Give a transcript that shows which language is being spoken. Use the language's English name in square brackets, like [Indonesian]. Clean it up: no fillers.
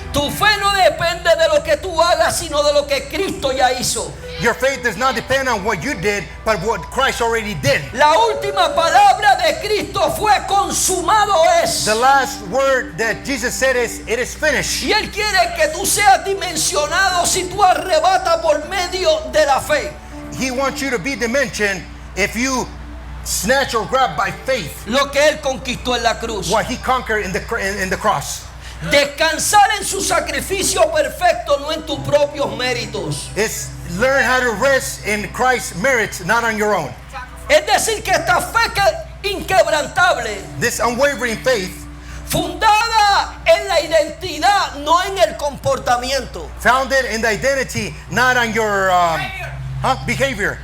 [Spanish] Tu fe no depende de lo que tú hagas, sino de lo que Cristo ya hizo. [English] Your faith does not depend on what you did, but what Christ already did. [Spanish] La última palabra de Cristo fue: consumado es. [English] The last word that Jesus said is, it is finished. [Spanish] Y Él quiere que tú seas dimensionado si tú arrebatas por medio de la fe. [English] He wants you to be dimensioned if you snatch or grab by faith [Spanish] Lo que Él conquistó en la cruz. [English] what he conquered in the cross. [Spanish] Descansar en su sacrificio perfecto, no en tus propios méritos. [English] It's learn how to rest in Christ's merits, not on your own. [Spanish] Es decir, que esta fe inquebrantable, [English] This unwavering faith, [Spanish] fundada en la identidad, no en el comportamiento. [English] founded in the identity, not on your behavior.